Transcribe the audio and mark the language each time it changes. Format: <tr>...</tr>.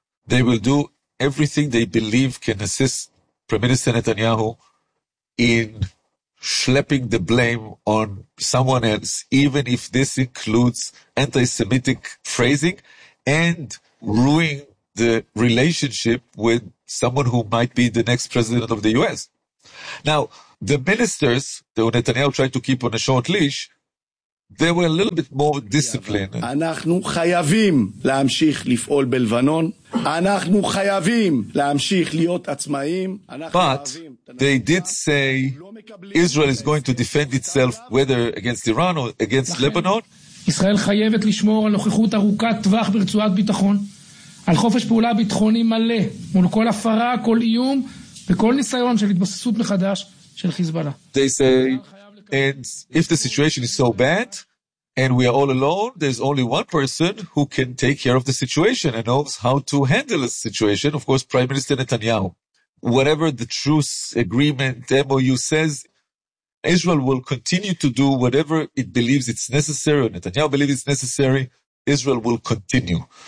<en>They will do everything they believe can assist Prime Minister Netanyahu in schlepping the blame on someone else, even if this includes anti-Semitic phrasing and ruining the relationship with someone who might be the next president of the U.S. Now, the ministers, though Netanyahu tried to keep on a short leash, they were a little bit more disciplined.</en> <he>אנחנו חייבים להמשיך לפעול בלבנון. אנחנו חייבים להמשיך להיות עצמאים.</he> <en>But they did say Israel is going to defend itself whether against Iran or against Lebanon.</en> <he>ישראל חייבת לשמור על נוכחות ארוכת טווח ברצועת ביטחון. על חופש פעולה ביטחוני מלא, מול כל הפרה, כל איום, וכל ניסיון של התבססות מחדש של חיזבאללה.</he> <en>They say, and if the situation is so bad, and we are all alone, there's only one person who can take care of the situation and knows how to handle a situation, of course, Prime Minister Netanyahu. Whatever the truce agreement, MOU says, Israel will continue to do whatever it believes it's necessary, or Netanyahu believes it's necessary, Israel will continue.</en>